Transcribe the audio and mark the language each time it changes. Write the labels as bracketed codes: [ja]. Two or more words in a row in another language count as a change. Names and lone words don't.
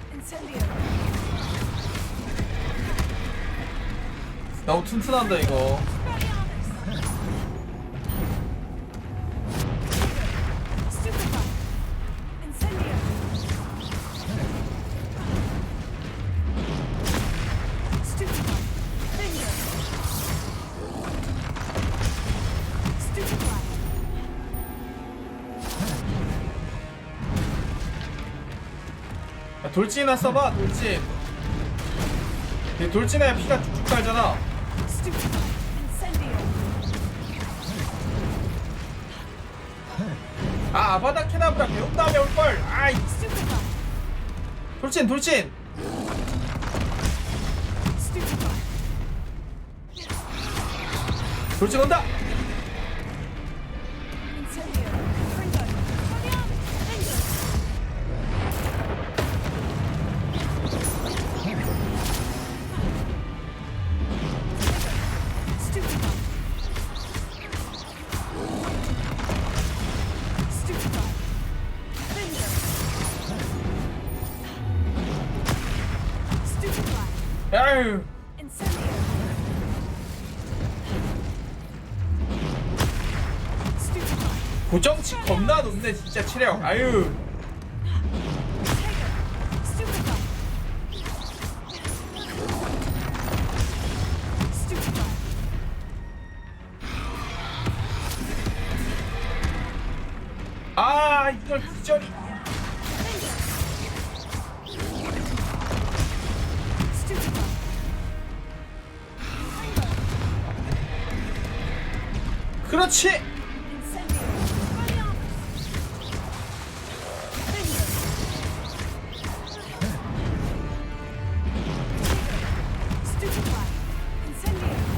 [en] Incendio. [ko] 너무 튼튼한다 이거. [en] Stupefy. Incendio. Stupefy. Finger. Stupefy. [ko] 야, 돌진이나 써봐 돌진. 돌진해야 피가 쭉쭉 달잖아. [en] Stupefy. Incendio. [ko] 아 아바다 케나브라 배운 다음에 올걸. 아이 [en] Stupefy. [ko] 돌진 돌진. [en] Stupefy. [ko] 돌진 온다. [en] Incendio. Fringo. Finger. Stupefy. Stupefy. Finger. Stupefy. [ko] 아유 [en] Incendio. Stupefy. [ko] 고정치 겁나 높네 진짜 체력. 아유 [en] Stupefy. Stupefy. [ko] 아 이걸 기절이. [en] Stupefy. [ko] 그렇지. [en] Incendio. Finger. Stupefy. Incendio.